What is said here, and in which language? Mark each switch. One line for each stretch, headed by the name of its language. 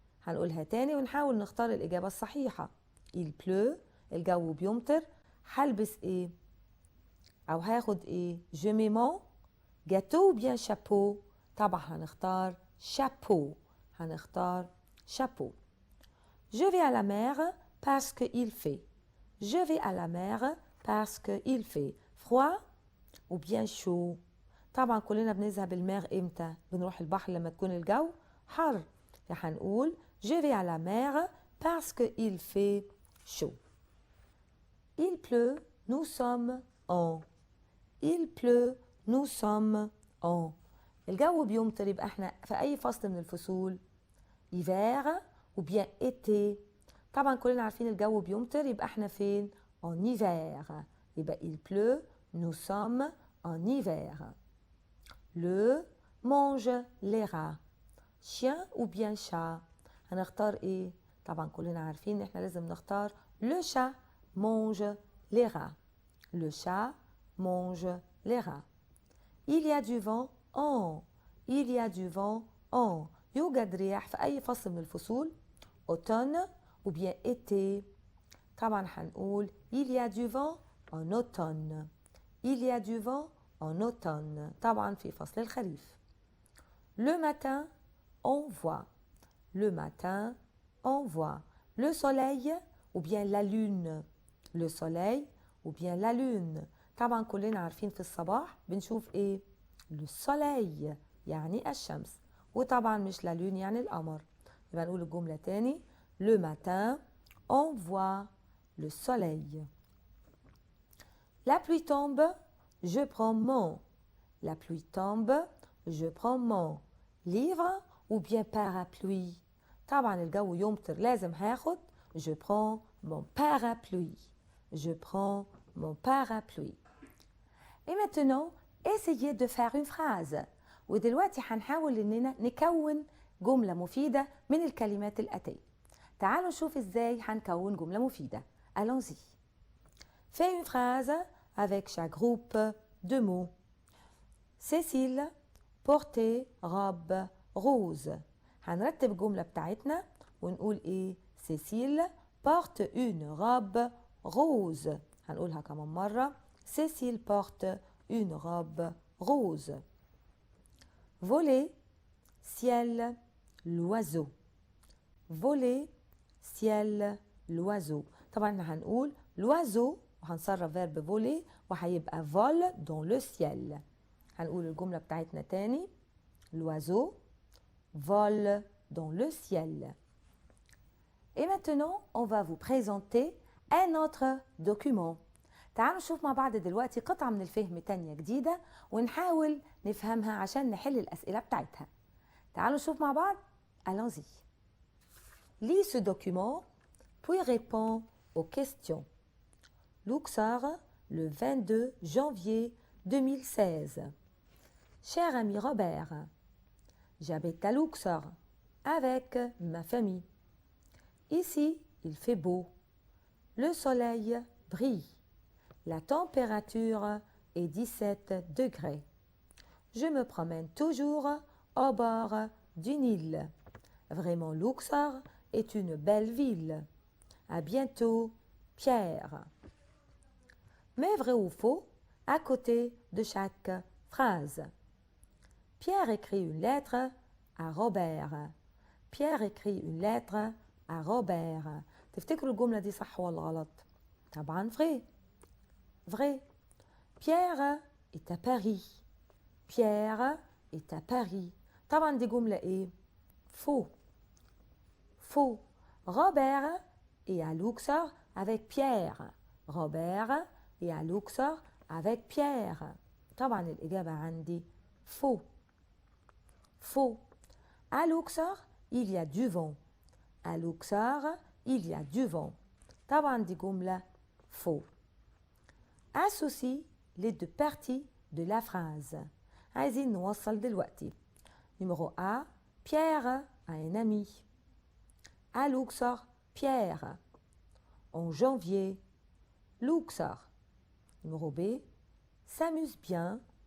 Arabic: هنقولها تاني ونحاول نختار الإجابة الصحيحة.
French: Il pleut,
Arabic: الجو بيمطر. هلبس ايه؟ أو هاخد ايه؟
French: Je m'aimant. Gâteau ou bien chapeau.
Arabic: طبعا هنختار chapeau. هنختار
French: chapeau. Je vais à la mer parce qu'il fait. Je vais à la mer parce qu'il fait froid ou bien chaud.
Arabic: طبعا كلنا بنذهب الماغ امتى؟ بنروح البحر لما تكون الجو حر. هنقول
French: je vais à la mer parce qu'il fait chaud. Il pleut, nous sommes en. Il pleut, nous sommes en.
Arabic: الجو بيمطر يبقى احنا في اي فصل من الفصول؟
French: hiver ou bien été.
Arabic: طبعا كلنا عارفين الجو بيمطر يبقى احنا فين؟
French: en hiver.
Arabic: يبقى
French: il pleut, nous sommes en hiver. Le mange les rats. chien ou bien chat.
Arabic: هنختار ايه؟ طبعا كلنا عارفين ان احنا لازم نختار
French: le chat mange les rats. Le chat mange les rats. Il y a du vent en. Il y a du vent en.
Arabic: يوجد رياح في أي فصل من الفصول؟
French: automne ou bien été.
Arabic: طبعا هنقول
French: il y a du vent en automne. Il y a du vent en automne.
Arabic: طبعا في فصل الخريف.
French: Le matin, on voit. Le matin, on voit. Le soleil ou bien la lune. Le soleil ou bien la lune.
Arabic: طبعا كلنا عارفين في الصباح بنشوف ايه؟
French: le soleil
Arabic: يعني الشمس. وطبعا مش
French: la lune
Arabic: يعني القمر. يبقى نقول الجملة تاني.
French: Le matin, on voit le soleil. La pluie tombe, je prends mon. La pluie tombe, je prends mon livre ou bien parapluie.
Arabic: طبعا الجو يمطر لازم هاخد
French: je prends mon parapluie. Je prends mon parapluie. Et maintenant, essayez de faire une phrase.
Arabic: ودلوقتي هنحاول اننا نكون جملة مفيدة من الكلمات الآتية. تعالوا نشوف ازاي هنكون جملة مفيدة.
French: Allons-y. Fais une phrase avec chaque groupe de mots. Cécile portait robe rose.
Arabic: هنرتب الجملة بتاعتنا ونقول ايه؟
French: Cécile porte une robe rose.
Arabic: هنقولها كمان مرة.
French: Cécile porte une robe rose. Voler, ciel, l'oiseau. Voler, ciel, l'oiseau.
Arabic: طبعا هنقول
French: l'oiseau
Arabic: وهنصرف
French: verbe voler
Arabic: وهيبقى
French: vol dans le ciel.
Arabic: هنقول الجملة بتاعتنا تاني.
French: L'oiseau vole dans le ciel. Et maintenant, on va vous présenter un autre document.
Arabic: تعالوا نشوف مع بعض دلوقتي قطعة من الفهم تانية جديدة ونحاول نفهمها عشان نحل الأسئلة بتاعتها. تعالوا نشوف مع بعض.
French: Allons-y. Lis ce document, puis réponds aux questions. Luxor, le 22 janvier 2016. Cher ami Robert, j'habite à Luxor avec ma famille. Ici, il fait beau. Le soleil brille. La température est 17 degrés. Je me promène toujours au bord du Nil. Vraiment, Luxor est une belle ville. À bientôt, Pierre. Mais vrai ou faux, à côté de chaque phrase. Pierre écrit une lettre à Robert. Pierre écrit une lettre à Robert.
Arabic: تفتكروا الجملة دي صح ولا غلط؟ طبعا
French: vrai. Vrai. Pierre est à Paris. Pierre est à Paris.
Arabic: طبعا دي جملة ايه؟
French: Faux. Faux. Robert est à Luxor avec Pierre. Robert est à Luxor avec Pierre.
Arabic: طبعا الإجابة عندي
French: faux. Faux. À Luxor, il y a du vent. À Luxor, il y a du vent.
Arabic: طبعا دي جملة
French: faux. Associe les deux parties de la phrase.
Arabic: عايزين نوصل دلوقتي.
French: Numéro A. Pierre a un ami. À Luxor, Pierre. En janvier, Luxor. Numéro B. S'amuse bien.